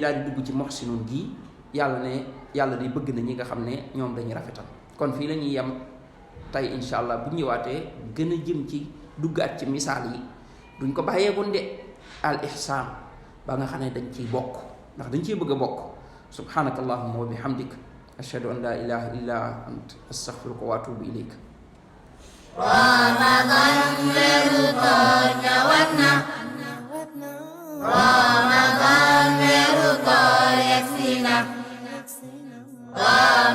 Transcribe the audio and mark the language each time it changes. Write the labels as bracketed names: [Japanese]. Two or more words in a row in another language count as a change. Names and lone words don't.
[Wolof] daal di dugg ci muhsinun gi yàlla ne yàlla day bëgg na ñi nga xam ne ñoom dañuy rafetal kon fii la ñuy yem tey [Arabic] إن شاء الله [Wolof] bu ñëwaatee gën a jëm ci duggaat ci misaal yi duñ ko bàyyee gun de [Arabic] الإحسان [Wolof] ba nga xam ne dañ ciy bokk ndax dañ ciy bëgg a bokk [Arabic] سبحانك اللهم وبحمدك أشهد أن لا إله إلا أنت أستغفرك وأتوب إليك [Wolof] Ramadan weeru koor ñëwaat na Ramadan weeru koor yegsi na